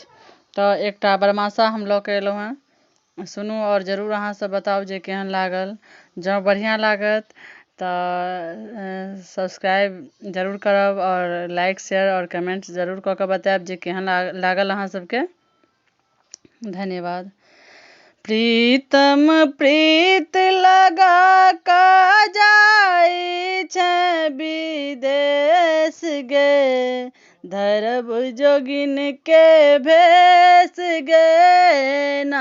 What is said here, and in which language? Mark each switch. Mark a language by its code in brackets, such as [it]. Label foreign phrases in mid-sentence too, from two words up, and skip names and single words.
[mai] तो एकटा बरमासा हम लऽ के एलहुँ हैं, सुनू और जरूर अहाँ सब बताओ जे केहन लागल। जँ बढ़िया लागत तऽ सब्सक्राइब जरूर करब और लाइक शेयर और कमेंट जरूर कऽ के बतायब जे केहन लागल अहाँ सबके। धन्यवाद। प्रीतम प्रीत लगा का जाई छै विदेश गे, धरब जोगिन के भेस गे ना।